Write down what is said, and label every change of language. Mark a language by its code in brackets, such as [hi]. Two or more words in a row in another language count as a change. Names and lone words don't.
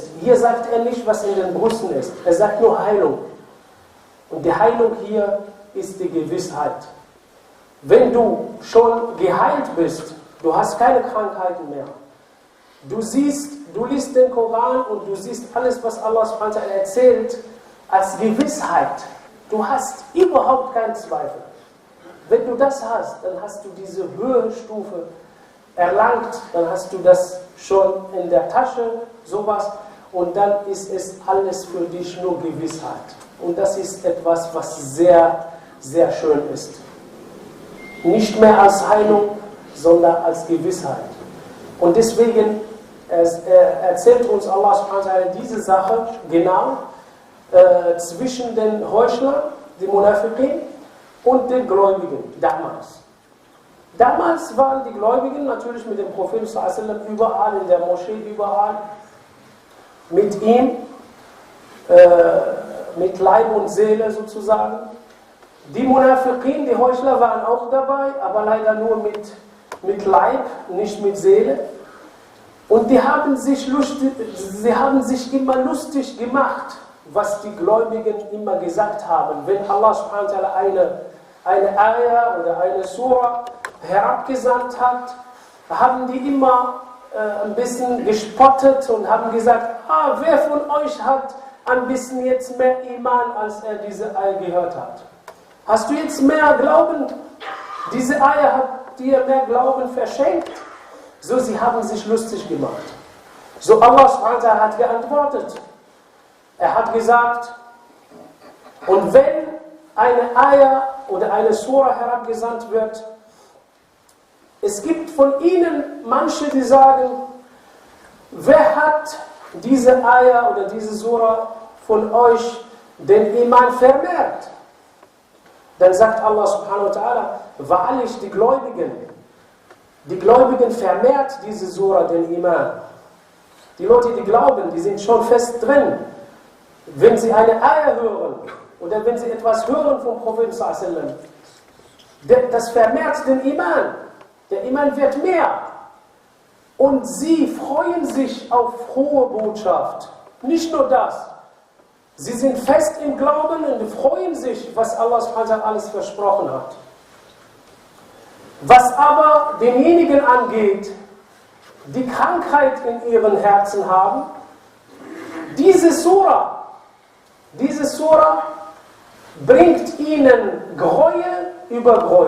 [de] Hier sagt er nicht, was in den Brüsten ist. Er sagt nur Heilung. Und die Heilung hier ist die Gewissheit. Wenn du schon geheilt bist, du hast keine Krankheiten mehr. Du liest den Koran und du siehst alles, was [ar] الله سبحانه وتعالى [de] erzählt, als Gewissheit. Du hast überhaupt keinen Zweifel. Wenn du das hast, dann hast du diese Höhestufe erlangt, dann hast du das schon in der Tasche, sowas, und dann ist es alles für dich nur Gewissheit. Und das ist etwas, was sehr, sehr schön ist. Nicht mehr als Heilung, sondern als Gewissheit. Und deswegen erzählt uns [ar] الله سبحانه وتعالى [de] diese Sache genau zwischen den Heuchlern, den Munafiqin, und den Gläubigen damals. Damals waren die Gläubigen natürlich mit dem Propheten [ar] صلى الله عليه وسلم [de] überall, in der Moschee, überall, mit ihm, mit Leib und Seele sozusagen. Die Munafiqin, die Heuchler waren auch dabei, aber leider nur mit Leib, nicht mit Seele. Und sie haben sich immer lustig gemacht, was die Gläubigen immer gesagt haben. Wenn [ar] الله سبحانه وتعالى [de] eine Ayah oder eine Surah herabgesandt hat, haben die immer ein bisschen gespottet und haben gesagt, wer von euch hat ein bisschen jetzt mehr Iman, als er diese Ayah gehört hat? Hast du jetzt mehr Glauben? Diese Ayah hat dir mehr Glauben verschenkt? So, sie haben sich lustig gemacht. So, [ar] الله سبحانه وتعالى [de] hat geantwortet. Er hat gesagt, und wenn eine Ayah oder eine Surah herabgesandt wird, es gibt von ihnen manche, die sagen, wer hat diese Ayah oder diese Surah von euch den Iman vermehrt? Dann sagt [ar] الله سبحانه وتعالى, [de] wahrlich die Gläubigen vermehrt diese Surah den Iman. Die Leute, die glauben, die sind schon fest drin. Wenn sie eine Ayah hören oder wenn sie etwas hören vom Propheten [ar] صلى الله عليه وسلم, [de] das vermehrt den Iman. Der Iman wird mehr. Und sie freuen sich auf frohe Botschaft. Nicht nur das. Sie sind fest im Glauben und freuen sich, was [ar] الله سبحانه وتعالى [de] alles versprochen hat. Was aber denjenigen angeht, die Krankheit in ihren Herzen haben, diese Surah bringt ihnen Gräuel über Gräuel.